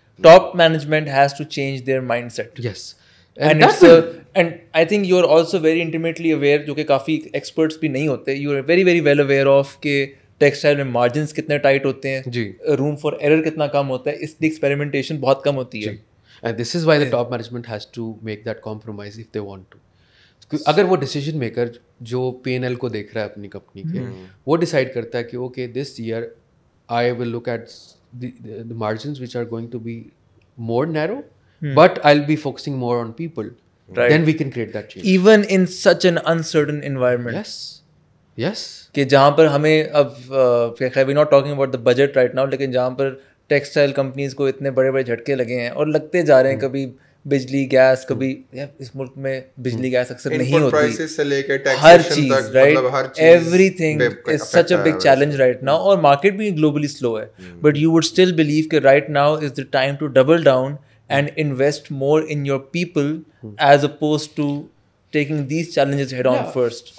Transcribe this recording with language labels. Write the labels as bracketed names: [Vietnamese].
[English] Top management has to change their mindset. Yes, and I think you are also very intimately aware, [Urdu] جو کہ کافی experts بھی نہیں ہوتے, [English] you are very very well aware of [Urdu] کہ textile میں margins کتنے tight ہوتے ہیں, جی, [English] room for error [Urdu] کتنا کم ہوتا ہے, اس لیے ایکسپیریمنٹیشن بہت کم ہوتی ہے. [English] And this is why the top management has to make that compromise if they want to. [Urdu] اگر وہ ڈیسیجن میکر جو پی این ایل کو دیکھ رہا ہے اپنی کمپنی کے, وہ ڈیسائڈ کرتا ہے کہ [English] Okay this year I will look at the margins which are going to be more narrow, but I'll be focusing more on people. Right. Then we can create that change. Even in such an uncertain environment. Yes. Yes. [Urdu] کہ جہاں پر ہمیں اب [English] we're not talking about the budget right now, [Urdu] لیکن جہاں پر textile companies کو اتنے بڑے بڑے جھٹکے لگے ہیں اور لگتے جا رہے ہیں, کبھی بجلی گیس, کبھی اس ملک میں بجلی گیس اکثر نہیں ہوتی, ہر چیز [English] right, everything is such a big challenge right now, [Urdu] اور مارکیٹ بھی گلوبلی سلو ہے, [English] but you would still believe [Urdu] کہ [English] Right now is the time to double down and invest more in your people as opposed to taking these challenges head on first.